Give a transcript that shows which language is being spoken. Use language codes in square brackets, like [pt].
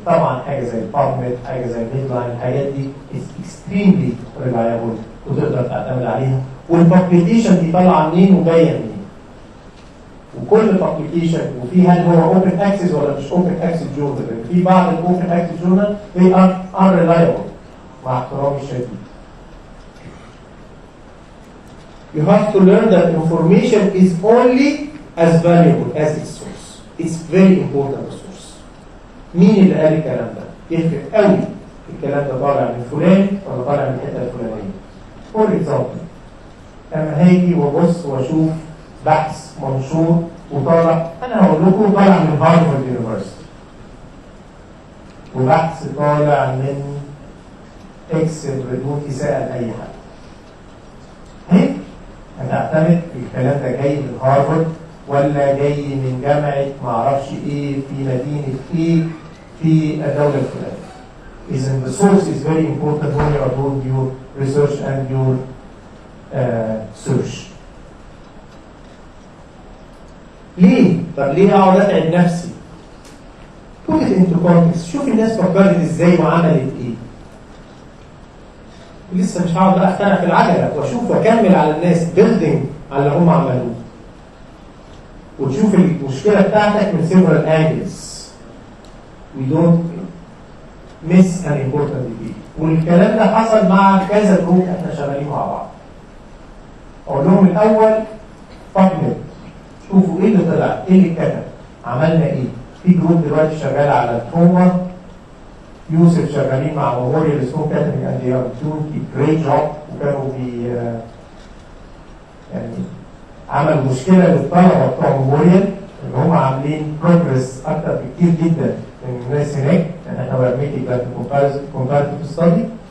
[ar] طبعا حاجه زي البابميد، حاجه زي الميدلاين، الحاجات دي اكستريملي ريلايبل وتقدر تعتمد عليها. والبابليكيشن دي طالعه منين وجايه منين. وكل بابليكيشن وفي هل هو اوبن اكسس ولا مش اوبن اكسس جورنال، في بعض الاوبن اكسس جورنال [en] they are unreliable [ar] مع احترامي الشديد. [en] You have to learn that information is only as valuable as its source. It's very important source. [ar] مين اللي قال الكلام ده؟ يفرق قوي الكلام ده طالع من فلان ولا طالع من الحته الفلانيه. [en] For example [ar] لما هاجي وابص واشوف بحث منشور وطالع، انا هقول لكم طالع من هارفارد يونيفرستي وبحث طالع من اكس بدون يسأل اي حد. هيك هتعتمد الكلام ده جاي من هارفارد ولا جاي من جامعه معرفش ايه في مدينه ايه في الدوله الفلانيه. إذن [en] the source is very important when you are doing your research and your search. [ar] ليه؟ طب ليه اقعد اتعب نفسي؟ [en] put it into context. [ar] شوف الناس فكرت ازاي وعملت ايه. لسه مش هقعد بقى اخترع في العجله واشوف واكمل على الناس building على اللي هم عملوه. وتشوف المشكله بتاعتك من [en] several angles. We don't miss an important detail. [ar] والكلام ده حصل مع كذا جروب احنا شغالين مع بعض. اقول لهم الاول فاكر شوفوا ايه اللي طلع، ايه اللي اتكتب، عملنا ايه. في جروب دلوقتي شغال على التروما، يوسف شغالين مع ميموريال اسمه كاتبنج اند دي ار دوينج جريت جوب، وكانوا يعني عملوا مشكله للطلبه بتوع ميموريال ان هم عاملين بروجرس اكتر بكتير جدا من الناس هناك، يعني احنا [en] We are making comparative study.